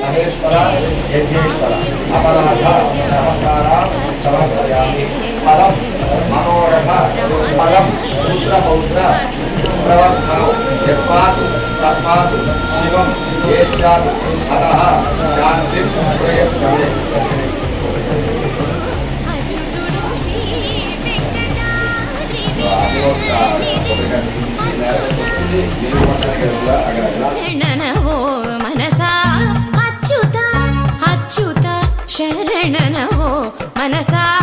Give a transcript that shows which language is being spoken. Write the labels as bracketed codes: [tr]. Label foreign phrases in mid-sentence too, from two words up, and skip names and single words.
[sa] యజ్ఞేశ్వర అపరాధ నమస్కార సమర్పయామి ఫలం మనోరథ ఫలం పుత్ర పౌత్ర प्रवर्धनौ यस्मात् तस्मात् शिवं ये स्यात् अतः शान्तिं प्रयच्छते [te] అచ్యుతుడు శ్రీ వెంకటాద్రి శరణనవో మనసా అచ్యుత అచ్యుత శరణనవో మనసా